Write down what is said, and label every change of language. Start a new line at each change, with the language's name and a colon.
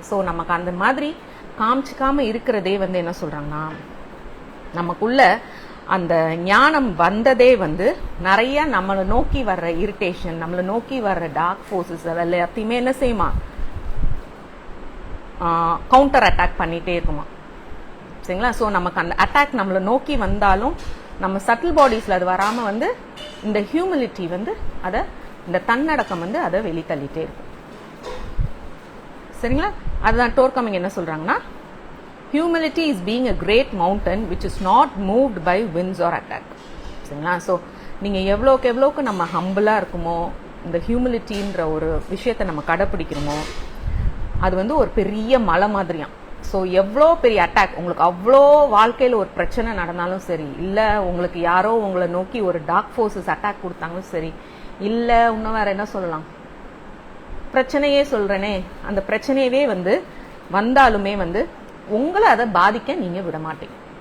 Tamil: So நமக்கு அந்த மாதிரி காமிச்சிக்காம இருக்கிறதே வந்து என்ன சொல்றாங்கன்னா நமக்குள்ள அந்த ஞானம் வந்ததே வந்து நிறைய நம்மளை நோக்கி வர்ற இரிட்டேஷன், நம்மளை நோக்கி வர்ற டார்க் ஃபோர்ஸஸ் அதெல்லாம் எல்லாத்தையுமே என்ன செய்யுமா, கவுண்டர் அட்டாக் பண்ணிட்டே இருக்குமா. சரிங்களா? ஸோ நமக்கு அந்த அட்டாக் நம்மளை நோக்கி வந்தாலும் நம்ம சட்டில் பாடிஸ்ல அது வராம வந்து இந்த ஹியூமிலிட்டி வந்து அதை இந்த தன்னடக்கம் வந்து அதை வெளித்தள்ளிட்டே இருக்கும். சரிங்களா? அதுதான் டோர்கம் என்ன சொல்றாங்கன்னா
English: humility is being a great mountain which is not moved by winds or attack.
Tamil: சரிங்களா? ஸோ நீங்க எவ்வளோக்கு நம்ம ஹம்பிளா இருக்குமோ, இந்த ஹியூமிலிட்டின்ற ஒரு விஷயத்தை நம்ம கடைப்பிடிக்கிறோமோ, அது வந்து ஒரு பெரிய மலை மாதிரியாம். ஸோ எவ்வளோ பெரிய அட்டாக் உங்களுக்கு, அவ்வளோ வாழ்க்கையில் ஒரு பிரச்சனை நடந்தாலும் சரி, இல்லை உங்களுக்கு யாரோ உங்களை நோக்கி ஒரு டார்க் ஃபோர்ஸஸ் அட்டாக் கொடுத்தாலும் சரி, இல்லை இன்னும் வேற என்ன சொல்லலாம், பிரச்சனையே சொல்றேனே, அந்த பிரச்சனையவே வந்து வந்தாலுமே வந்து உங்களை அதை பாதிக்க நீங்க விட மாட்டீங்க.